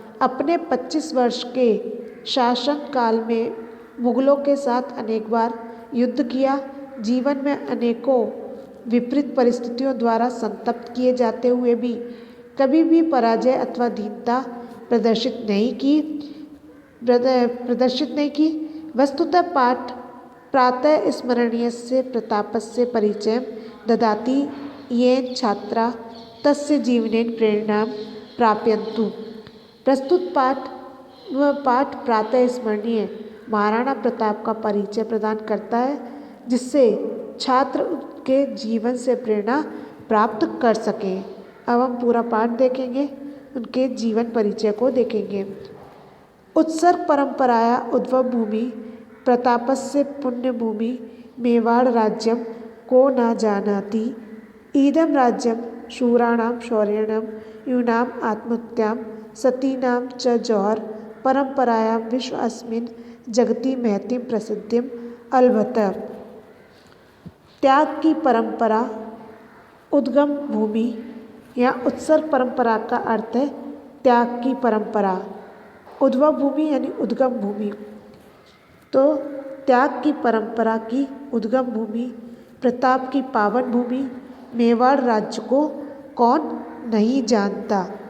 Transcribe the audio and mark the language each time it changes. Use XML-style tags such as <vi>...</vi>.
<hi>अपने 25 वर्ष के शासन काल में मुगलों के साथ अनेक बार युद्ध किया। जीवन में अनेकों विपरीत परिस्थितियों द्वारा संतप्त किए जाते हुए भी कभी भी पराजय अथवा दीनता प्रदर्शित नहीं की।</hi> <sa>वस्तुतः पाठ प्रातः स्मरणीयस्य प्रतापस्य परिचयं ददाति येन छात्रा तस्य जीवनेन प्रेरणां प्राप्यन्तु।</sa> <hi>प्रस्तुत पाठ प्रातः स्मरणीय महाराणा प्रताप का परिचय प्रदान करता है, जिससे छात्र के जीवन से प्रेरणा प्राप्त कर सकें। अब हम पूरा पाठ देखेंगे, उनके जीवन परिचय को देखेंगे।</hi> <sa>उत्सर्ग परंपराया उद्भव भूमि प्रतापस्य पुण्यभूमि मेवाड़ राज्यम को न जानाति। इदं राज्यम शूराणां शौर्याणां यूनाम् आत्महत्यां सतीनां च जौहर परंपरायां विश्व अस्मिन् जगति महतीं प्रसिद्धिम् अलभत।</sa> <hi>त्याग की परंपरा उद्गम भूमि या उत्सर्ग परंपरा का अर्थ है त्याग की परंपरा। उद्भव भूमि यानी उद्गम भूमि, तो त्याग की परंपरा की उद्गम भूमि, प्रताप की पावन भूमि मेवाड़ राज्य को कौन नहीं जानता।</hi>